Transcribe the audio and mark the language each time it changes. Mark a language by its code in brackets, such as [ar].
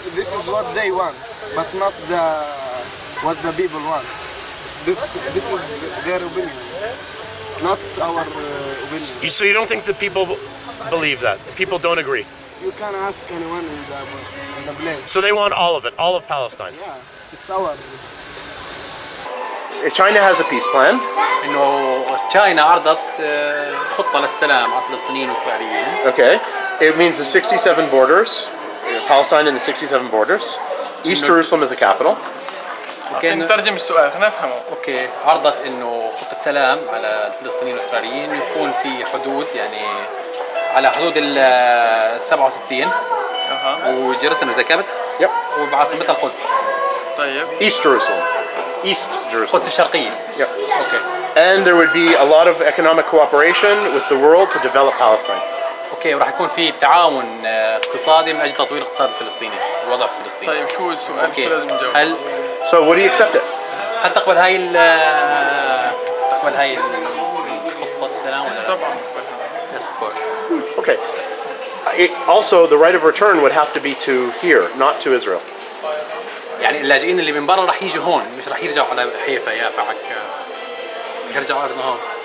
[en] this is what they want, but not what the people want. This is their opinion, not our opinion. So you don't think the people believe that? The people don't agree? You can ask anyone in the place. So they want all of it, all of Palestine. Yeah, it's our. China has a peace plan. [ar] انه تشاينا عرضت خطه للسلام على الفلسطينيين والاسرائيليين. [en] Okay. It means the 67 borders, Palestine and the 67 borders. East Jerusalem is the capital. [ar] نترجم السؤال خلينا نفهمه. اوكي، عرضت انه خطه سلام على الفلسطينيين والاسرائيليين يكون في حدود، يعني على حدود ال 67 وجيروسلم اذا كانت. [en] Yep. [ar] وبعاصمتها القدس. طيب. [en] East Jerusalem. East Jerusalem. [ar] القدس الشرقيه. [en] Yep. [ar] اوكي. [en] And there would be a lot of economic cooperation with the world to develop Palestine. [ar] اوكي، وراح يكون في تعاون اقتصادي من اجل تطوير الاقتصاد الفلسطيني، الوضع الفلسطيني. طيب شو السؤال؟ اوكي. شو لازم نجاوب؟ هل [en] So would you accept it? [ar] هل تقبل هاي خطة السلام ولا لا؟ طبعا. [en] Yes, of course. Okay. Also, the right of return would have to be to here, not to Israel. [ar] يعني اللاجئين اللي من برا رح يجوا هون، مش رح يرجعوا على حيفا يافا عكا، يرجعوا أرضنا هون.